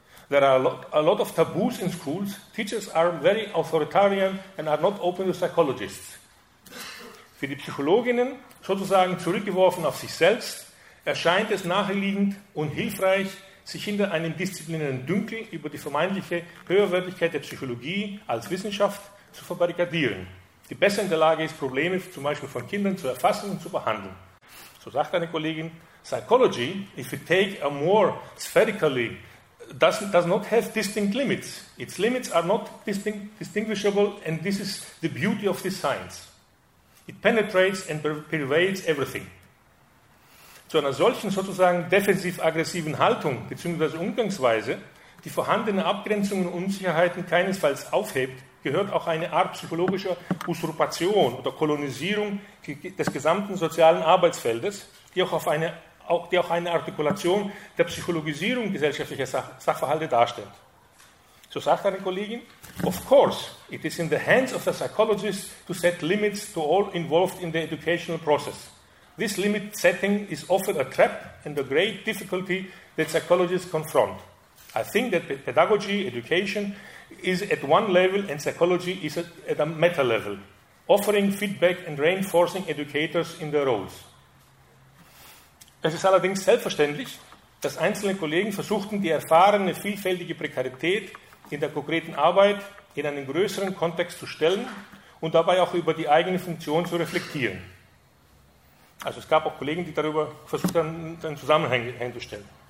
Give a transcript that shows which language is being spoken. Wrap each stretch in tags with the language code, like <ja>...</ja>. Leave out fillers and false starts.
<en>There are a lot of taboos in schools. Teachers are very authoritarian and are not open to psychologists.</en> <de>Für die Psychologinnen, sozusagen zurückgeworfen auf sich selbst, erscheint es naheliegend und hilfreich, sich hinter einem disziplinären Dünkel über die vermeintliche Höherwertigkeit der Psychologie als Wissenschaft zu verbarrikadieren, die besser in der Lage ist, Probleme zum Beispiel von Kindern zu erfassen und zu behandeln. So sagt eine Kollegin,</de> <en>Psychology, if you take a more spherically, does not have distinct limits. Its limits are not distinguishable, and this is the beauty of this science. It penetrates and pervades everything.</en> <de>Zu einer solchen sozusagen defensiv-aggressiven Haltung bzw. Umgangsweise, die vorhandene Abgrenzungen und Unsicherheiten keinesfalls aufhebt, gehört auch eine Art psychologischer Usurpation oder Kolonisierung des gesamten sozialen Arbeitsfeldes, die auch eine Artikulation der Psychologisierung gesellschaftlicher Sachverhalte darstellt. So sagt eine Kollegin,</de> <en>of course, it is in the hands of the psychologist to set limits to all involved in the educational process. This limit setting is often a trap and a great difficulty that psychologists confront. I think that pedagogy, education is at one level and psychology is at a meta level, offering feedback and reinforcing educators in their roles.</en> <de>Es ist allerdings selbstverständlich, dass einzelne Kollegen versuchten, die erfahrene, vielfältige Prekarität in der konkreten Arbeit in einen größeren Kontext zu stellen und dabei auch über die eigene Funktion zu reflektieren. Also es gab auch Kollegen, die darüber versucht haben, einen Zusammenhang herzustellen.</de>